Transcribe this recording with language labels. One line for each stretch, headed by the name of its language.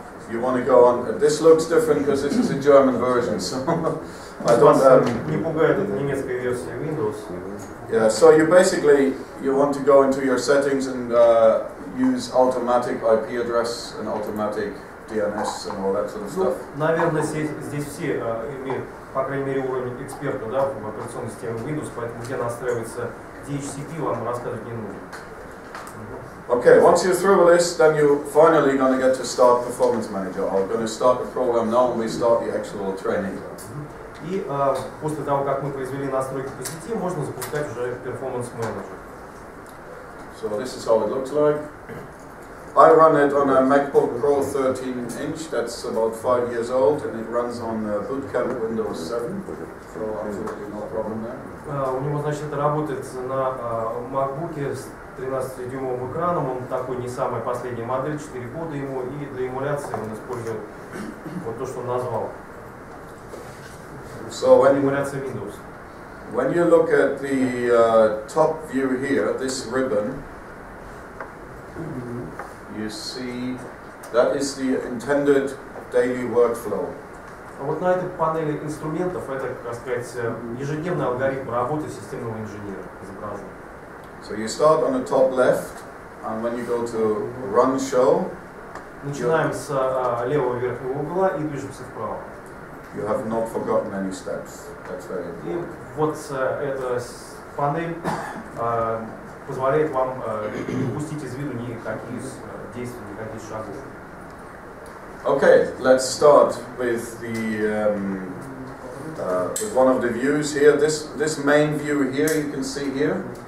English: You want to go on. This looks different because this is a German version, so I don't.
Russian: Не пугает эта немецкая версия Windows.
English: Yeah, so you want to go into your settings and use automatic IP address and automatic DNS and all that sort of stuff.
Russian: Наверное, здесь все имеют, по крайней мере, уровень эксперта, да, в операционной системе Windows, поэтому где настраивается DHCP, вам рассказывать не нужно.
English: Okay, once you're through with this, then you're finally going to get to start Performance Manager. I'm going to start the program now and we start the actual training.
Russian: И после того, как мы произвели настройки по сети, можно запускать уже Performance Manager.
English: So this is how it looks like. I run it on a MacBook Pro 13-inch, that's about 5 years old, and it runs on Bootcamp Windows 7, so absolutely no problem there.
Russian: У него, значит, это работает на MacBook с 13-дюймовым экраном, он такой не самая последняя модель, 4 года ему, и для эмуляции он использует вот то, что он назвал.
English: So
Russian: эмуляция Windows.
English: When you look at the top view here, this ribbon, you see that is the intended daily workflow.
Russian: Вот на этой панели инструментов это, так сказать, ежедневный алгоритм работы системного инженера изображен.
English: So you start on the top left, and when you go to Run Show,
Russian: начинаем с левого верхнего угла и движемся вправо.
English: You have not forgotten any steps. That's very important.
Russian: И вот эта панель позволяет вам не упустить из виду никаких действий, никаких шагов.
English: Okay, let's start with the with one of the views here. This main view here, you can see here.